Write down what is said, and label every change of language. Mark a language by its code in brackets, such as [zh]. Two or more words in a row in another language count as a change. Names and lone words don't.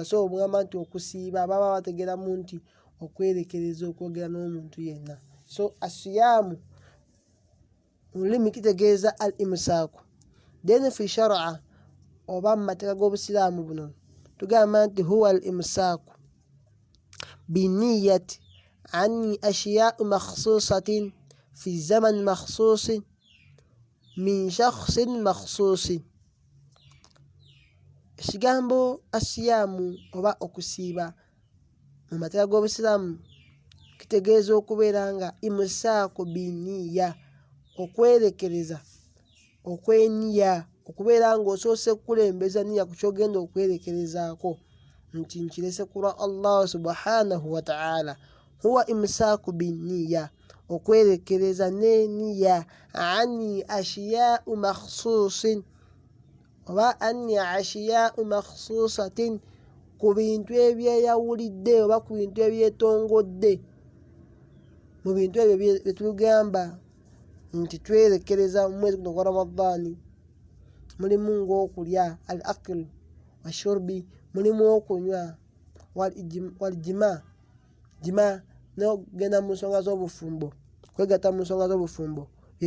[lg] So omugamba nti okusiiba baba bategeramu nti okwerekereza okwogera n'omuntu yenna. So asiyaamu mu lulimi kitegeeza [ar] الإمساك. Then في الشرع [lg] oba mu mateeka g'obusiraamu buno tugamba nti [ar] هو الإمساك بنية عن أشياء مخصوصة في زمن مخصوص من شخص مخصوص. [lg] Ekigambo asiyaamu oba okusiiba mu mateeka g'obusiraamu kitegeeza okubeera nga [ar] إمساك بنية, [lg] okwerekereza, okweniya, okubeera ng'osoose kukulembeza niya ku kyogenda okwerekerezaako nti nkirese kulwa Allah [ar] سبحانه وتعالى. هو إمساك بنية, [lg] okwerekereza n'eniya, [ar] عن أشياء مخصوص [lg] oba [ar] عن أشياء مخصوصة, [lg] ku bintu ebyeyawulidde oba ku bintu ebyetongodde. Mu bintu ebyo bye tugamba nti twerekereza mu mwezi guno gwa Ramadan mulimu ng'okulya [ar] الأكل والشرب, [lg] mulimu okunywa [ar] والجماع [lg] n'okugenda mu nsonga z'obufumbo, kwegatta mu nsonga z'obufumbo.